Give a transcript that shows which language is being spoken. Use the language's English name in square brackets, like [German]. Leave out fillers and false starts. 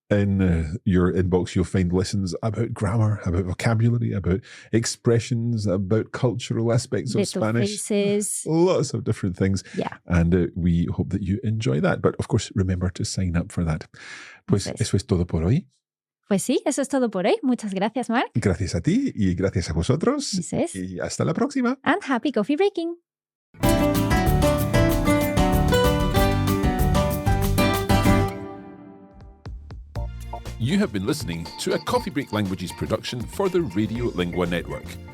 [English] In your inbox, you'll find lessons about grammar, about vocabulary, about expressions, about cultural aspects of Spanish. Phrases. Lots of different things. Yeah. And we hope that you enjoy that. But of course, remember to sign up for that. [Spanish] Pues eso es todo por hoy. Pues sí, eso es todo por hoy. Muchas gracias, Mark. Gracias a ti y gracias a vosotros. Eso es. Y hasta la próxima. [English] And happy coffee breaking. You have been listening to a Coffee Break Languages production for the Radio Lingua Network.